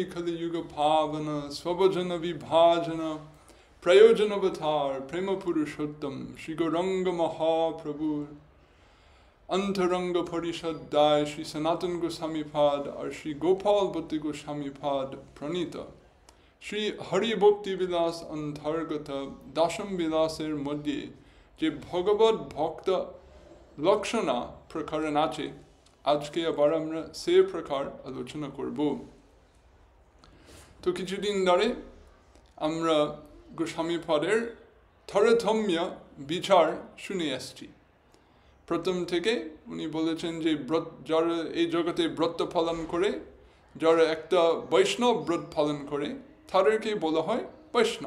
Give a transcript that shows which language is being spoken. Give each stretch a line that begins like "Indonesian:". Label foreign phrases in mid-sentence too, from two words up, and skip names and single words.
Sanskrit: कलियुग पावन स्वभजन विभजन प्रयोजन अवतार, प्रेम पुरुषोत्तम, श्री गौराङ्ग महाप्रभु, अन्तरङ्ग परिषदै, श्री सनातन गोस्वामी पाद, or श्री गोपाल भक्ति गोस्वामी पाद, प्रणीत, श्री हरि भक्ति विलास अन्तर्गत, दशम विलासेर मध्ये, जे भगवद् भक्त लक्षण प्रकरणाचे,
Bangla: আজকে আবার আমরা সে প্রকার আলোচনা করব। তো কিছুদিন ধরে আমরা গোস্বামী পদের তারতম্য বিচার শুনে আসছি। প্রথম থেকে উনি বলেছেন যে যারা এই জগতে ব্রত পালন করে, যারা একটা বৈষ্ণব ব্রত পালন করে, তাদেরকে বলা হয় বৈষ্ণব।